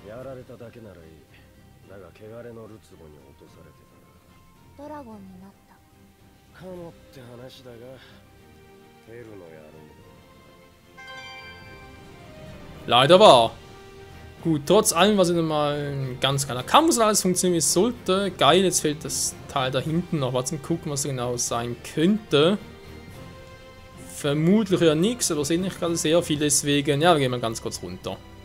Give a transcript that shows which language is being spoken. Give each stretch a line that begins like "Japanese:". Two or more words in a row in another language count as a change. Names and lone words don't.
Japanese: られただけならいい。だが汚れのるつぼに落とされてたらドラゴンになったかもって話だが、テルの野郎。
German: Leider wahr. Gut, trotz allem, was wieder mal ein ganz kleiner Kampf und alles funktioniert, wie es sollte. Geil, jetzt fehlt das Teil da hinten noch. Mal zum gucken, was da genau sein könnte. Vermutlich ja nichts, aber sehe nicht gerade sehr viel, deswegen, ja, wir gehen mal ganz kurz runter.